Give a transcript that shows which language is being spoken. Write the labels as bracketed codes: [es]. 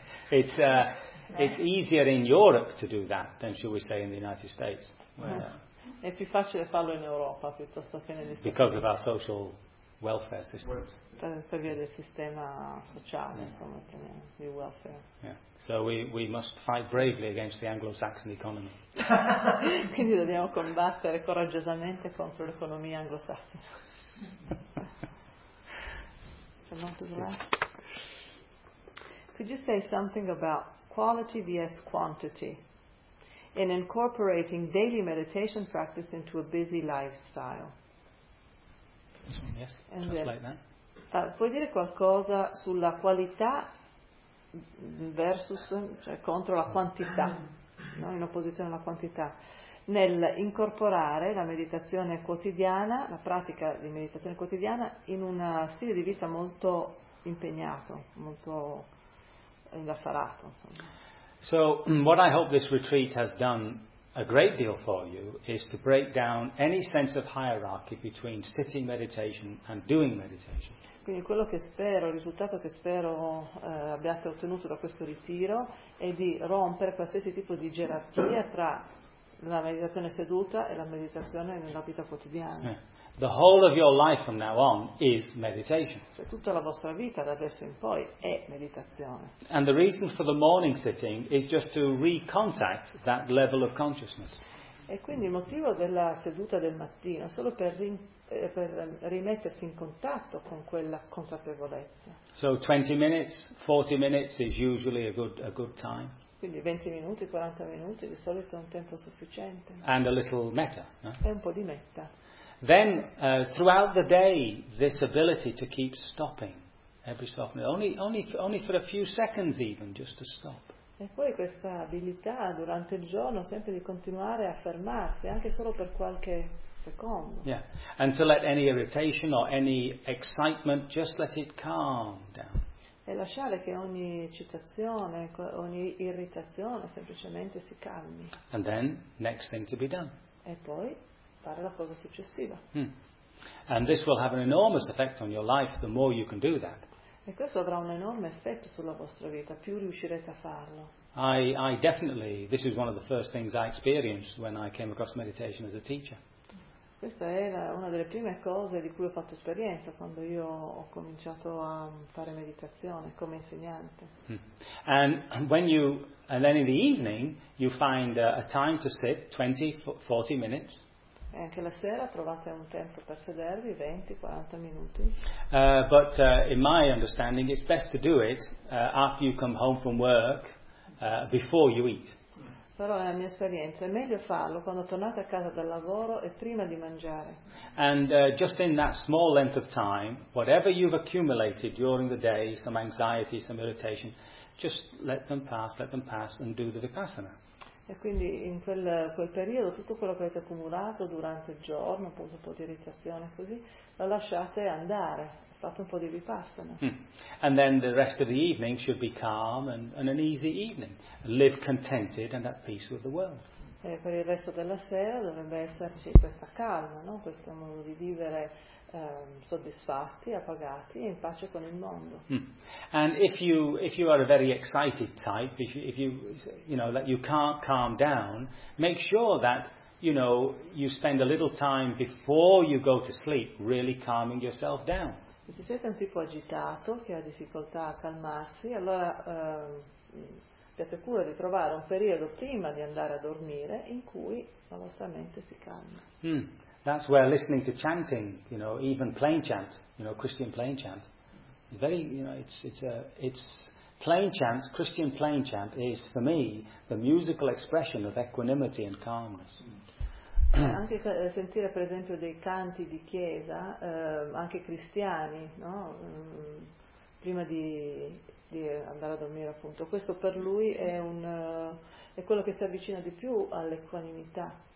[en] It's easier in Europe to do that than should we say in the United States. [it] È più facile farlo in Europa piuttosto che negli Stati Uniti. [en] Because of our social welfare systems. [it] Del sistema sociale, yeah. Insomma, di welfare. [en] Yeah. So we must fight bravely against the Anglo-Saxon economy. [it] Quindi dobbiamo combattere coraggiosamente contro l'economia anglosassone. [en] So not to that. Could you say something about quality vs quantity in incorporating daily meditation practice into a busy lifestyle? Yes, and just like that. [it] Puoi dire qualcosa sulla qualità versus, cioè contro la quantità, no? In opposizione alla quantità, nel incorporare la meditazione quotidiana, la pratica di meditazione quotidiana in un stile di vita molto impegnato, molto indaffarato. [en] So, what I hope this retreat has done a great deal for you is to break down any sense of hierarchy between sitting meditation and doing meditation. [it] Quindi quello che spero, il risultato che spero abbiate ottenuto da questo ritiro è di rompere qualsiasi tipo di gerarchia tra la meditazione seduta e la meditazione nella vita quotidiana. [en] The whole of your life from now on is meditation. [it] Cioè, tutta la vostra vita da adesso in poi è meditazione. [en] And the reason for the morning sitting is just to recontact that level of consciousness. [it] E quindi il motivo della seduta del mattino è solo per rimettersi in contatto con quella consapevolezza. [en] So 20 minutes, 40 minutes is usually a good time. [it] Quindi 20 minuti, 40 minuti di solito è un tempo sufficiente. [en] And a little metta. [it] E un po' di metta. [en] Then, throughout the day, this ability to keep stopping every so often, only for a few seconds even, just to stop. [it] E poi questa abilità durante il giorno sempre di continuare a fermarsi, anche solo per qualche secondo. [en] Yeah, and to let any irritation or any excitement, just let it calm down. [it] E lasciare che ogni eccitazione, ogni irritazione semplicemente si calmi. [en] And then, next thing to be done. [it] E poi fare la cosa successiva. [en] And this will have an enormous effect on your life the more you can do that. [it] E questo avrà un enorme effetto sulla vostra vita più riuscirete a farlo. [en] I definitely, this is one of the first things I experienced when I came across meditation as a teacher. [it] Questa era una delle prime cose di cui ho fatto esperienza quando io ho cominciato a fare meditazione come insegnante. [en] And then in the evening you find a time to sit 20, 40 minutes. [it] E anche la sera trovate un tempo per sedervi, 20-40 minuti. [en] But in my understanding it's best to do it after you come home from work, before you eat. [it] Però nella mia esperienza è meglio farlo quando tornate a casa dal lavoro e prima di mangiare. [en] And just in that small length of time, whatever you've accumulated during the day, some anxiety, some irritation, just let them pass and do the vipassana. [it] E quindi in quel periodo tutto quello che avete accumulato durante il giorno, appunto un po' di irritazione così, lo lasciate andare, fate un po' di vipassana. [en] And then the rest of the evening should be calm and an easy evening. Live contented and at peace with the world. [it] E per il resto della sera dovrebbe esserci questa calma, no? Questo modo di vivere soddisfatti, appagati e in pace con il mondo. [en] And if you are a very excited type, if you that you can't calm down, make sure that you spend a little time before you go to sleep really calming yourself down. [it] Se siete un tipo agitato che ha difficoltà a calmarsi, allora siate cura di trovare un periodo prima di andare a dormire in cui la vostra mente si calma. [en] That's where listening to chanting, even plain chant, Christian plain chant, is very, it's plain chant. Christian plain chant is for me the musical expression of equanimity and calmness. [it] Anche sentire, per esempio, dei canti di chiesa, anche cristiani, no? Prima di andare a dormire, appunto. Questo per lui è quello che si avvicina di più all'equanimità.